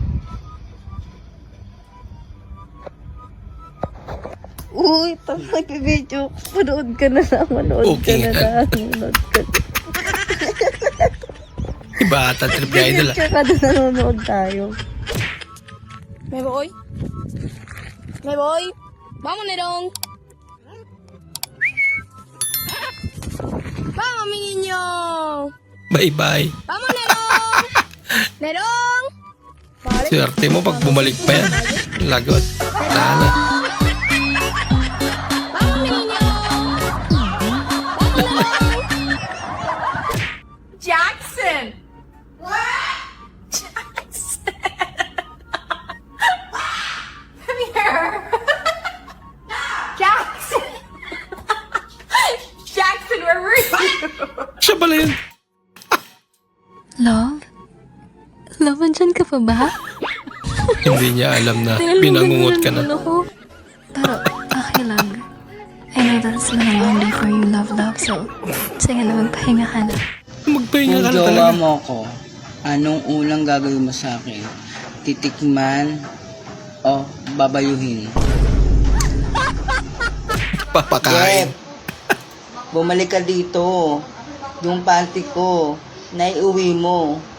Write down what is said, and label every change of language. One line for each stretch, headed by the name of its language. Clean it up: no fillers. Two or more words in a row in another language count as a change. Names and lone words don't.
Filipino: Uy, pag nag-video, manood ka na lang, manood Okay, ka na lang, manood ka na. Iba ata, trip niya idol ah. Tsaka na nanonood tayo. Meboy? Meboy?
Spanish: Vamos, Nerón. Vamos, mi niño.
Filipino: Bye-bye.
Spanish: Vamos, Nerón. Nerón.
Filipino: Swerte mo pag bumalik pa yan. Lagot. Sana.
Spanish: Vamos, mi niño. Vamos, Nerón.
English: Jackson! Come here! Jackson! Jackson, where were you?
Filipino: Siya pala yun. Love? Love, andyan ka pa ba? Hindi niya alam na Dahil pinangungot ka ganun na. ako. Pero, okay lang.
English: I know that's been a long day for you, love. So,
Filipino: sige na, magpahinga ka na. Magpahinga Kung ka na jowa talaga. mo ko, anong unang gagawin mo sa akin? Titikman o babayuhin? Papakain. Jeff, bumalik ka dito. Yung panty ko, naiuwi mo.